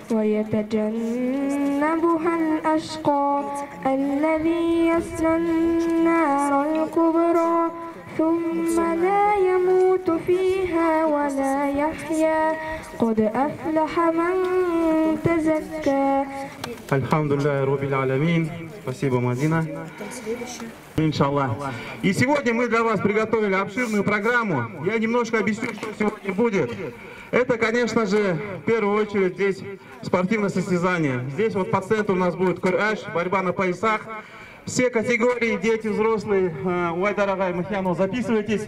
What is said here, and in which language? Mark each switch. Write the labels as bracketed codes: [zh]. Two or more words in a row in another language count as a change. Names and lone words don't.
[ar] ويتجنبها الأشقى الذي يصلى النار الكبرى ثم لا يموت فيها ولا يحيا قد أفلح من تزكى. الحمد لله رب العالمين. [ru] Спасибо, Мадина. Иншаллах. И сегодня мы для вас приготовили обширную программу. Я немножко объясню, что сегодня будет. Это, конечно же, в первую очередь здесь спортивное состязание. Здесь вот по центру у нас будет кураж, борьба на поясах. Все категории, дети, взрослые, ой, дорогая Махьяно, записывайтесь.